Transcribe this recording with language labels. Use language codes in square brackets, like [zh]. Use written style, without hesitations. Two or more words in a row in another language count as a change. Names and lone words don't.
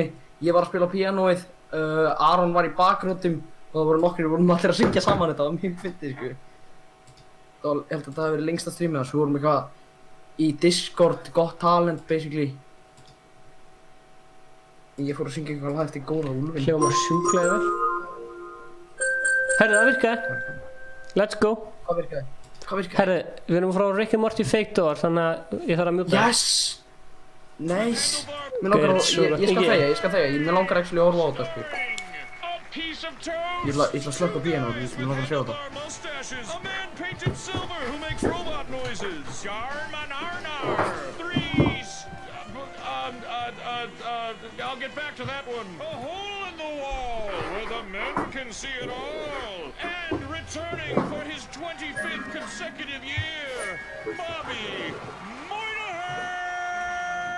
[is] Ég var að spila á píanóið, Aron var í bakgröndum og það voru nokkrir, við vorum allir að syngja saman þetta, það var mjög fyndið, sko. Ég held að það hafi verið lengsta streamið þar, svo vorum eitthvað í Discord, Got Talent, basically. Ég fór að syngja eitthvað lag eftir Góða Úlfinn. Hljómar sjúklega vel. Herru, það virkaði. [en] Let's go. [is] Hvað virkaði? Herru, við erum frá Rick and Morty Fake Door, þannig að ég þarf að mjúta. [en] Yes! Nice! [is] Mér langar að, ég skal þegja, mér langar actually að horfa á þetta, sko. Ég ætla að slökka píanóið, mér langar að sjá þetta. [en] A man painted silver who makes robot noises. Yarn, man, arnar. 3, I'll get back to that one. A hole in the wall where the men can see it all. And returning for his 25th consecutive year, Bobby Moynihan!